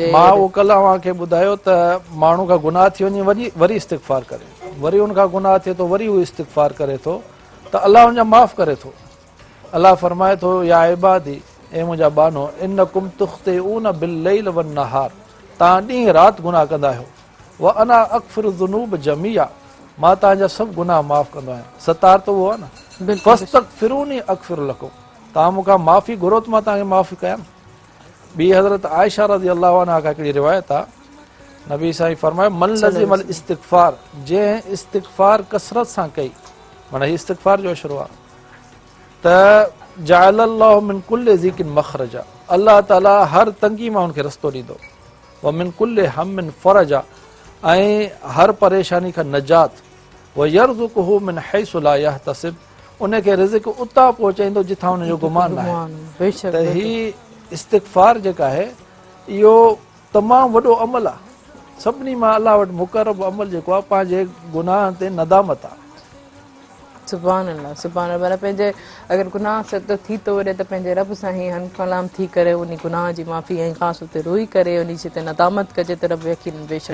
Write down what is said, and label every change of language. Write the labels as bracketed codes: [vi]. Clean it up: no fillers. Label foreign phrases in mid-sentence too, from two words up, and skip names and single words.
[sd] मां उहो कल्ह अव्हांखे ॿुधायो त माण्हू खां गुनाह थी वञे वरी इस्तिग़फ़ार करे, वरी हुन खां गुनाह थिए थो वरी उहो इस्तिग़फ़ार करे थो त अलाह हुनजा माफ़ करे थो। अलाह फरमाए थो [ar] يا عبادي, [sd] ऐं मुंहिंजा बानो, [ar] إنكم تخطئون بالليل والنهار, [sd] तव्हां ॾींहुं राति गुनाह कंदा आहियो, [ar] و أنا أغفر الذنوب جميعا, [sd] मां तव्हांजा सभु गुनाह माफ़ कंदो आहियां। सतार त उहो आहे न, [ar] فاستغفروني أغفر لكم, [sd] तव्हां मूंखां माफ़ी घुरो त मां तव्हांखे माफ़ी कयां। ॿी हज़रत आयशा [ar] رضي الله عنها [sd] खां हिकिड़ी रिवायत आहे, नबी साईं फरमायो [ar] من لزم الاستغفار, [sd] जंहिं इस्तिग़फ़ार कसरत सां कई, माना हीउ इस्तिग़फ़ार जो अशरो आहे, त [ar] جعل الله من كل ضيق مخرجا, [sd] अल्लाह ताला हर तंगी मां हुनखे रस्तो ॾींदो, [ar] و من كل هم فرجا, [sd] ऐं हर परेशानी खां नजात, [ar] و يرزقه من حيث لا يحتسب, [sd] उनखे रिज़्क़ उतां पहुचाईंदो जिथां हुनजो गुमान न आहे। त ही इस्तिग़फ़ार जेका आहे इहो तमामु वॾो अमल आहे, सभिनी मां अलाह वटि मुक़रब अमल जेको आहे पंहिंजे गुनाहनि ते नदामत आहे। [ar] سبحان الله، سبحان الله. [sd] पंहिंजे अगरि गुनाह सत थी थो वञे त पंहिंजे रब सां ई हम कलाम थी करे उन गुनाह जी माफ़ी ऐं ख़ासि उते रोई करे उन ते नदामत कजे त रब यकीन बेशक